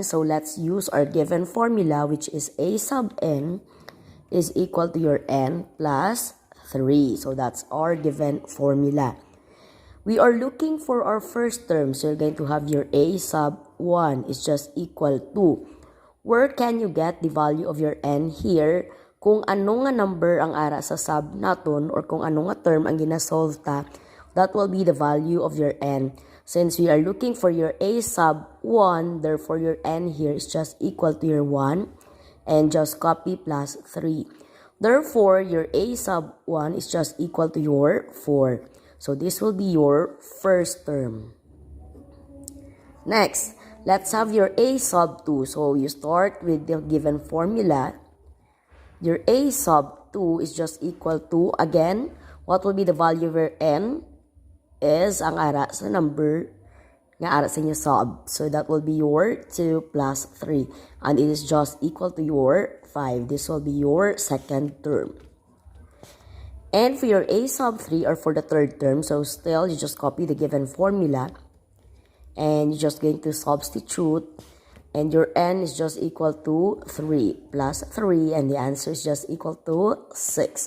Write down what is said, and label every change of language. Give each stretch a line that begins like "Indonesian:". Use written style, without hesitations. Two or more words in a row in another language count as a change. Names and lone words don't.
English: So let's use our given formula, which is a sub n is equal to your n plus 3. So that's our given formula. We are looking for our first term, so you're going to have your a sub 1 is just equal to, where can you get the value of your n here?
Hiligaynon: Kung ano nga number ang ara sa sub naton, or kung ano nga term ang ginasolve ta,
English: that will be the value of your n. Since we are looking for your a sub 1, therefore your n here is just equal to your 1, and just copy plus 3. Therefore, your a sub 1 is just equal to your 4. So this will be your first term. Next, let's have your a sub 2. So you start with the given formula. Your a sub 2 is just equal to, again, what will be the value of your n is
Hiligaynon: ang ara sa number nga ara sa inyo sub.
English: So that will be your 2 plus 3. And it is just equal to your 5. This will be your second term. And for your a sub 3, or for the third term, so still you just copy the given formula and you're just going to substitute, and your n is just equal to 3 plus 3, and the answer is just equal to 6.